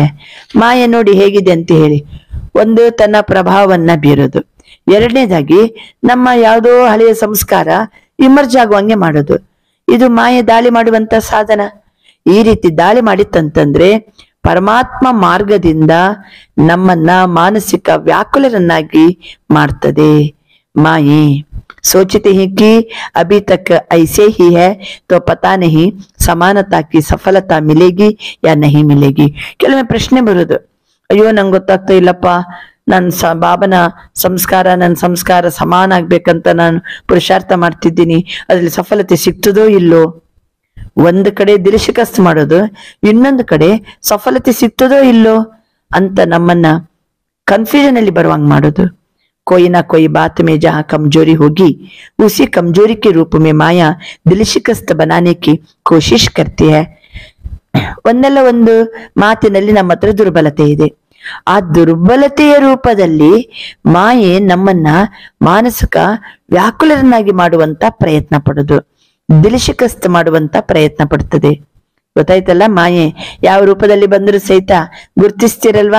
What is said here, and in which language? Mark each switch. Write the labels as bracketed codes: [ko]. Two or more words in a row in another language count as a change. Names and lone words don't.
[kn] ಮಾಯೆ ನೋಡಿ ಹೇಗಿದೆ ಅಂತ ಹೇಳಿ, ಒಂದು ತನ್ನ ಪ್ರಭಾವವನ್ನ ಬೀರೋದು, ಎರಡನೇದಾಗಿ ನಮ್ಮ ಯಾವುದೋ ಹಳೆಯ ಸಂಸ್ಕಾರ ಇಮರ್ಜ್ ಆಗುವಂಗೆ ಮಾಡೋದು. ಇದು ಮಾಯೆ ದಾಳಿ ಮಾಡುವಂತ ಸಾಧನ. ಈ ರೀತಿ ದಾಳಿ ಮಾಡಿತ್ತಂತಂದ್ರೆ ಪರಮಾತ್ಮ ಮಾರ್ಗದಿಂದ ನಮ್ಮನ್ನ ಮಾನಸಿಕ ವ್ಯಾಕುಲರನ್ನಾಗಿ ಮಾಡ್ತದೆ ಮಾಯೆ. [hi] सोचते हैं कि अभी तक ऐसे ही है तो पता नहीं समानता की सफलता मिलेगी या नहीं मिलेगी. [kn] ಕೆಲವೊಮ್ಮೆ ಪ್ರಶ್ನೆ ಬರೋದು, ಅಯ್ಯೋ ನಂಗೆ ಗೊತ್ತಾಗ್ತಾ ಇಲ್ಲಪ್ಪ, ನನ್ನ ಬಾಬನ ನನ್ನ ಸಂಸ್ಕಾರ ಸಮಾನ ಆಗ್ಬೇಕಂತ ನಾನು ಪುರುಷಾರ್ಥ ಮಾಡ್ತಿದ್ದೀನಿ, ಅದ್ರಲ್ಲಿ ಸಫಲತೆ ಸಿಗ್ತದೋ ಇಲ್ಲೋ. ಒಂದು ಕಡೆ [hi] दिल शिकस्त [kn] ಮಾಡೋದು, ಇನ್ನೊಂದು ಕಡೆ ಸಫಲತೆ ಸಿಗ್ತದೋ ಇಲ್ಲೋ ಅಂತ ನಮ್ಮನ್ನ ಕನ್ಫ್ಯೂಷನ್ ಅಲ್ಲಿ ಬರುವಂಗ್ ಮಾಡೋದು. [hi] कोई ना कोई बात में जहां कमजोरी होगी उसी कमजोरी के रूप में माया दिल शिकस्त बनाने की कोशिश करती है. [kn] ಒಂದಲ್ಲ ಒಂದು ಮಾತಿನಲ್ಲಿ ನಮ್ಮ ಹತ್ರ ದುರ್ಬಲತೆ ಇದೆ. ಆ ದುರ್ಬಲತೆಯ ರೂಪದಲ್ಲಿ ಮಾಯೆ ನಮ್ಮನ್ನ ಮಾನಸಿಕ ವ್ಯಾಕುಲರನ್ನಾಗಿ ಮಾಡುವಂತ ಪ್ರಯತ್ನ ಪಡೋದು, [hi] दिल शिकस्त [kn] ಮಾಡುವಂತ ಪ್ರಯತ್ನ ಪಡ್ತದೆ. ಗೊತ್ತಾಯ್ತಲ್ಲ, ಮಾಯೆ ಯಾವ ರೂಪದಲ್ಲಿ ಬಂದರೂ ಸಹಿತ ಗುರ್ತಿಸ್ತಿರಲ್ವಾ?